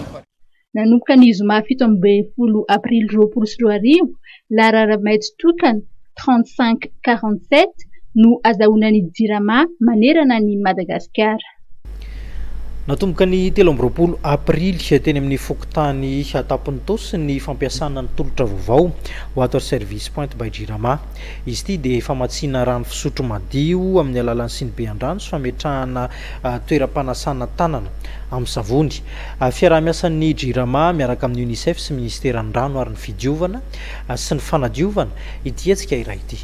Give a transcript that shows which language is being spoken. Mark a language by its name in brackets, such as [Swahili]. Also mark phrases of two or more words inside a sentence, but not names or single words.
[Malagasy] Nanomboka ny zoma 17 aprily 2024 larara-maitso tokana 3547 no azahoana ny JIRAMA manerana ny Madagasikara. natomboka ny 13 aprily teny amin'ny fokotany atapony tosy ny fampiasana ny tolotra vaovao [English] water service point by Jirama. [Malagasy] Izy ity dia famatsiana rano fisotro madio amin'ny alalan'ny Sinibeandrano sy fametrahana toeram-panasana tanana amin'ny savony. Fiaraha-miasan'ny Jirama miaraka amin'ny UNICEF sy ministeran'ny rano ary ny fidiovana sy ny fanadiovana ity hetsika iray ity.